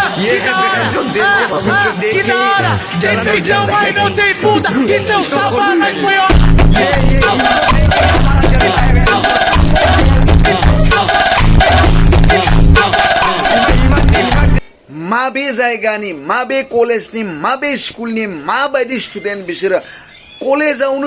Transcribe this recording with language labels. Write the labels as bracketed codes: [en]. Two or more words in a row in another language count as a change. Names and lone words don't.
[hi] ये जो देश के भविष्य देख के जलन जल रहा है [brx] माबे जायगानि माबे कलेजनि माबे स्कुलनि माबायदि स्टुडेन्ट बिसोरो कलेजावनो